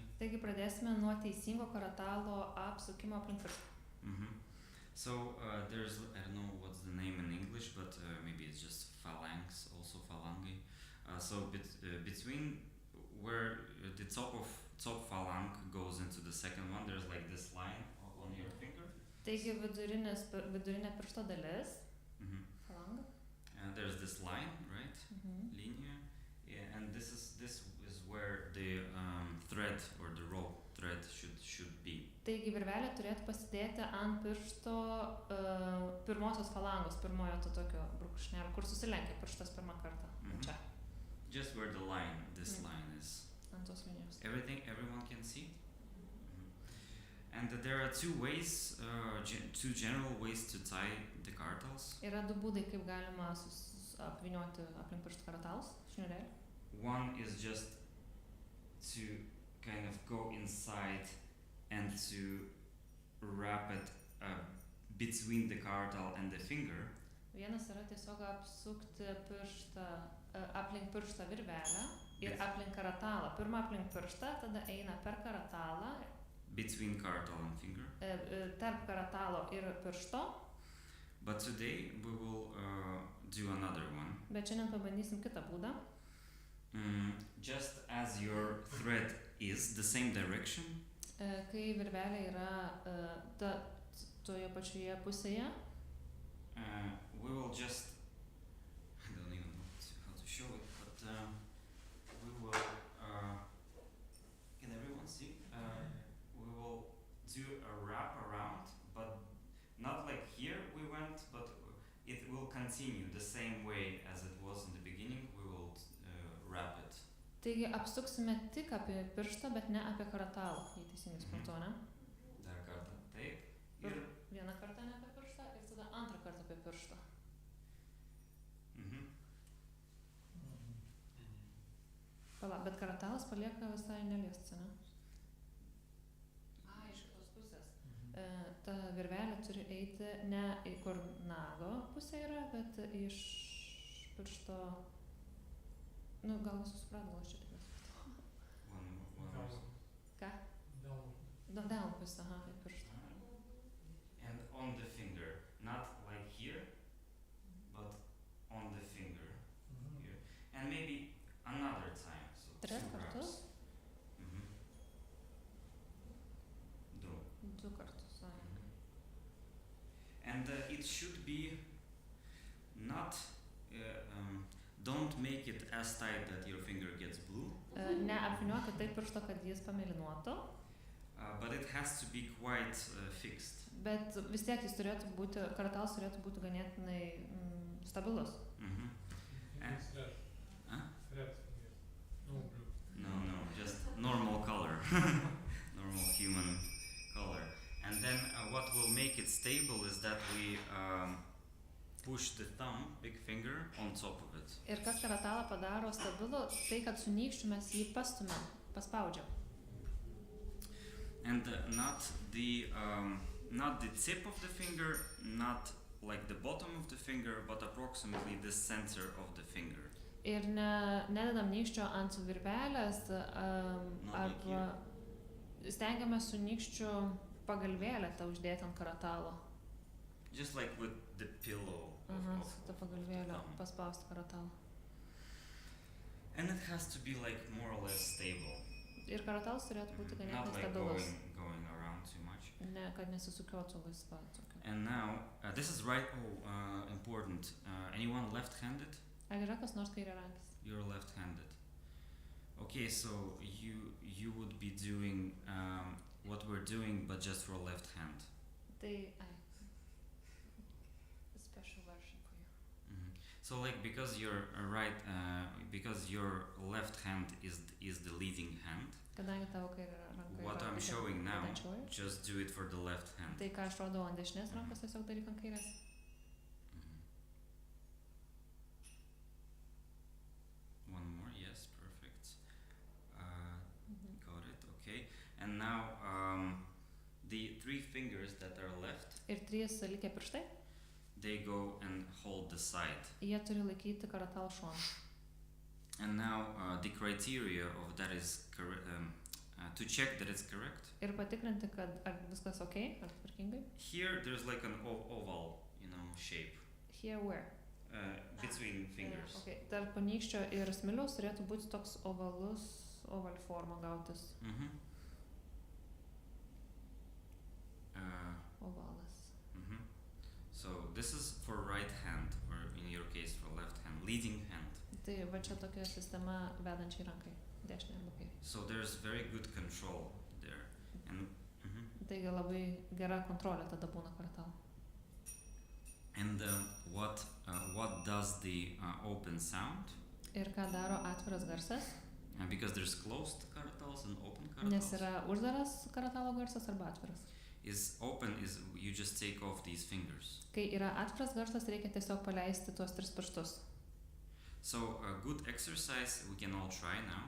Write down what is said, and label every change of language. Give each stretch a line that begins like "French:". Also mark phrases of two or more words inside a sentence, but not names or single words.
Lithuanian: Taigi pradėsime nuo teisingo karatalo apsukimo aplink pirštą.
English: So there's, I don't know what's the name in English, but maybe it's just phalanx, also phalange. So between where the top phalanx goes into the second one, there's like this line on your finger.
Lithuanian: Taigi vidurinė piršto dalis, phalanga.
English: There's this line, right? Linear. Yeah, and this is where the thread or the rope thread should be.
Lithuanian: Taigi virvelė turėtų pasidėti ant piršto pirmosios falangos, pirmojo to tokio brūkšnelio, kur susilenkia pirštas pirmą kartą. Čia.
English: Just where the line, this line is.
Lithuanian: Ant tos linijos.
English: Everyone can see. And there are two ways, two general ways to tie the kartals.
Lithuanian: Yra du būdai, kaip galima apvynioti aplink pirštų karatalus, šniurėlį.
English: One is just to kind of go inside and to wrap it between the karatal and the finger.
Lithuanian: Vienas yra tiesiog apsukti pirštą, aplink pirštą virvelę ir aplink karatalą. Pirma aplink pirštą, tada eina per karatalą.
English: Between karatal and finger.
Lithuanian: Tarp karatalo ir piršto.
English: But today we will do another one.
Lithuanian: Bet šiandien pabandysim kitą būdą.
English: Just as your thread is the same direction.
Lithuanian: Kai virvelė yra toje pačioje pusėje.
English: We will just, I don't even know how to show it, but we will, can everyone see? We will do a wrap around, but not like here we went, but it will continue the same way as it was in the beginning. We will wrap it.
Lithuanian: Taigi apsuksime tik apie pirštą, bet ne apie karatalą, jei teisingai suprantu, ne? Dar kartą, taip. Ir vieną kartą ne apie pirštą ir tada antrą kartą apie pirštą. Pala, bet karatalas palieka visai neliestas, ne? Iš kitos pusės. Ta virvelė turi eiti ne į kur nago pusė yra, bet iš piršto... Nu, gal visus supratau, gal aš čia tikras. Ką? Delno pusė, aha, į pirštą.
English: And on the finger, not like here, but on the finger here. And maybe another time. So 3 2
Lithuanian: kartus?
English: wraps. Du.
Lithuanian: 2 kartus, aha.
English: And it should be not, don't make it as tight that your finger gets blue.
Lithuanian: Neapvyniuokit taip piršto, kad jis pamėlynuotų.
English: But it has to be quite fixed.
Lithuanian: Bet vis tiek jis turėtų būti, karatalas turėtų būti ganėtinai stabilus.
English: No, just normal color. Normal human color. And then what will make it stable is that we push the thumb, big finger, on top of it.
Lithuanian: Ir kas karatalą padaro stabilų, tai kad su nykščiu mes jį pastumėm, paspaudžiam.
English: And not the tip of the finger, not like the bottom of the finger, but approximately the center of the finger.
Lithuanian: Ir nededam nykščio ant virvelės, arba stengiamės su nykščiu pagalvėlę tą uždėti ant karatalo.
English: Just like with the pillow.
Lithuanian: Su ta pagalvėlė paspausti karatalą.
English: And it has to be like more or less stable.
Lithuanian: Ir karatalas turėtų būti
English: Not
Lithuanian: ganėtinai
English: like
Lithuanian: stabilus.
English: going around too much.
Lithuanian: Ne, kad nesisukiotų laisva tokia.
English: And now, this is right, important. Anyone left-handed?
Lithuanian: Ar yra kas nors kairiarankis?
English: You're left-handed. Okay, so you would be doing what we're doing, but just for left hand. Tai, special version for you. So like because your because your left hand is the leading hand.
Lithuanian: Kadangi tavo kairė ranka
English: What
Lithuanian: yra
English: I'm showing now,
Lithuanian: vedančioji,
English: just do it for the left hand.
Lithuanian: tai ką aš rodau ant dešinės rankos, tiesiog daryk ant kairės.
English: One more, yes, perfect. Got it, okay. And now the 3 fingers that are left,
Lithuanian: Ir 3 likę pirštai,
English: they go and hold the side.
Lithuanian: jie turi laikyti karatalo šoną.
English: And now the criteria of that is to check that it's correct.
Lithuanian: Ir patikrinti, kad ar viskas okay, ar tvarkingai.
English: Here there's like an oval, shape. Here where? Between fingers. Okay.
Lithuanian: Tarp nykščio ir smiliaus turėtų būti toks ovali forma gautis. Ovalas.
English: So this is for right hand, or in your case for left hand, leading hand.
Lithuanian: Tai va čia tokia sistema vedančiai rankai, dešinė arba kairė.
English: So there's very good control there. And
Lithuanian: Taigi labai gera kontrolė tada būna karatalo.
English: and what does the open sound?
Lithuanian: Ir ką daro atviras garsas?
English: Because there's closed karatals and open
Lithuanian: Nes
English: karatals.
Lithuanian: yra uždaras karatalo garsas arba atviras.
English: Is open is you just take off these fingers.
Lithuanian: Kai yra atviras garsas, reikia tiesiog paleisti tuos 3 pirštus.
English: So a good exercise we can all try now